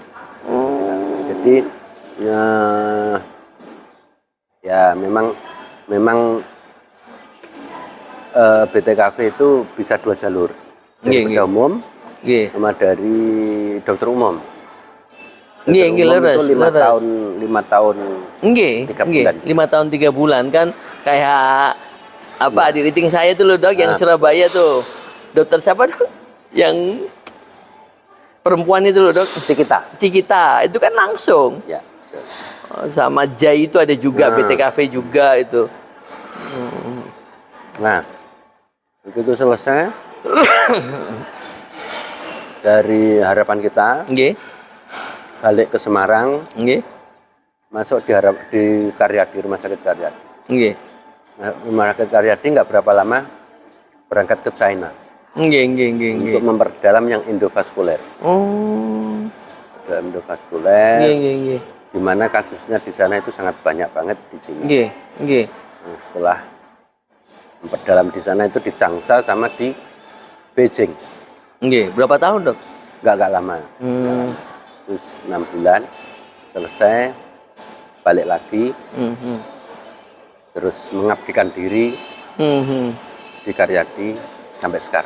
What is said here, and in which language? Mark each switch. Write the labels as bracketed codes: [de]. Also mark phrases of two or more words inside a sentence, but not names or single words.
[id] Jadi ya memang BTKV itu bisa 2 jalur. Dari Nggih, bedah umum Nggih. sama dari dokter umum. Nggih, Dokter umum leres, itu 5 leres. tahun 5 tahun. Nggih, 3 nggih. bulan. 5 tahun 3 bulan kan kayak apa di rating saya tuh loh, Dok, yang Surabaya tuh. Dokter siapa, Dok? Yang perempuan itu loh, Dok. Cikita. Cikita itu kan langsung. Ya. betul. Sama Jai itu ada juga, BTKV juga itu. Nah, begitu selesai dari harapan kita Nggih. balik ke Semarang, Nggih. masuk di Karyadi, Rumah Sakit Karyadi. Nggih. Nah, Rumah Sakit Karyadi nggak berapa lama berangkat ke China Nggih. untuk memperdalam yang endovaskuler. Oh. Endovaskuler, Nggih. di mana kasusnya di sana itu sangat banyak banget di sini. Nggih. Nah, setelah memperdalam di sana itu di Changsha sama di Beijing. Nggih. Berapa tahun, Dok? Nggak lama. Terus 6 bulan selesai, balik lagi, terus mengabdikan diri di Karyadi sampai sekarang.